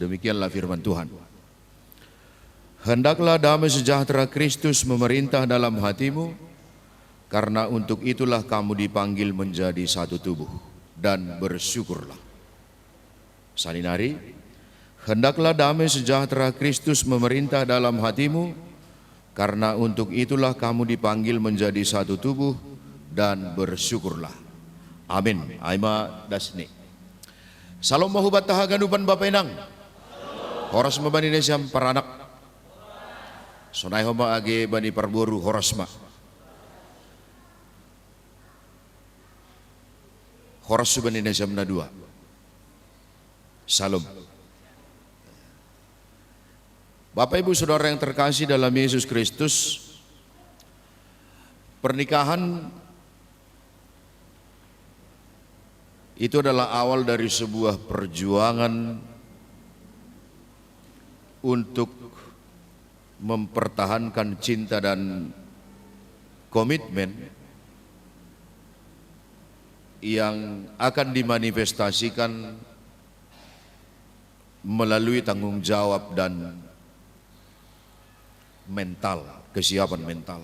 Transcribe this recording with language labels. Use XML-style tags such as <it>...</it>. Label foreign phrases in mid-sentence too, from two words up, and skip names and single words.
<id>Demikianlah firman Tuhan. Hendaklah damai sejahtera Kristus memerintah dalam hatimu, karena untuk itulah kamu dipanggil menjadi satu tubuh, dan bersyukurlah. Salinari, hendaklah damai sejahtera Kristus memerintah dalam hatimu, karena untuk itulah kamu dipanggil menjadi satu tubuh, dan bersyukurlah. Amin.</id> <bts>Aima dasni. Salam mahubat tahaganupan Bapak Inang. Horas mabani nesyam paranak. Sonai homa age bani parboru horasma. Horas subani nesyam na dua.</bts> <id>Salam. Bapak Ibu Saudara yang terkasih dalam Yesus Kristus, pernikahan itu adalah awal dari sebuah perjuangan untuk mempertahankan cinta dan komitmen yang akan dimanifestasikan melalui tanggung jawab dan mental, kesiapan mental.</id>